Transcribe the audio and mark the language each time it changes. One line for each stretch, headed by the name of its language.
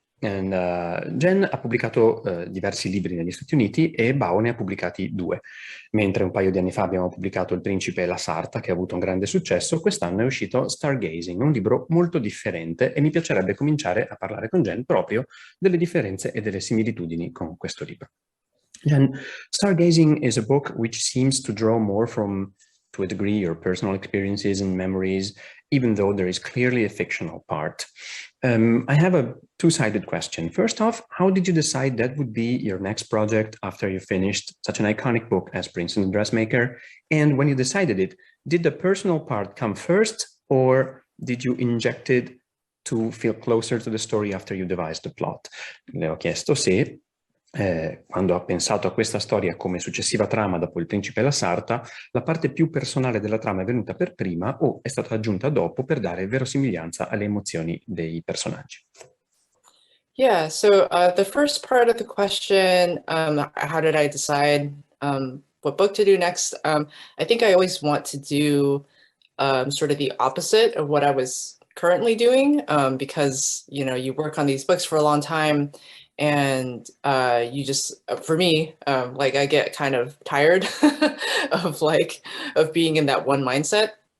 Italian: And, Jen ha pubblicato diversi libri negli Stati Uniti e Bao ne ha pubblicati 2. Mentre un paio di anni fa abbiamo pubblicato Il Principe e la Sarta, che ha avuto un grande successo, quest'anno è uscito Stargazing, un libro molto differente, e mi piacerebbe cominciare a parlare con Jen proprio delle differenze e delle similitudini con questo libro.
English: Jen, Stargazing is a book which seems to draw more from, to a degree, your personal experiences and memories, even though there is clearly a fictional part. I have a two-sided question. First off, how did you decide that would be your next project after you finished such an iconic book as Prince and the Dressmaker? And when you decided it, did the personal part come first, or did you inject it to feel closer to the story after you devised the plot?
Italian: Le ho chiesto se quando ha pensato a questa storia come successiva trama dopo Il Principe e la Sarta, la parte più personale della trama è venuta per prima o è stata aggiunta dopo per dare verosimiglianza alle emozioni dei personaggi.
English: Yeah, so the first part of the question, how did I decide what book to do next? I think I always want to do sort of the opposite of what I was currently doing, because, you know, you work on these books for a long time, and you just, for me, like I get kind of tired of being in that one mindset.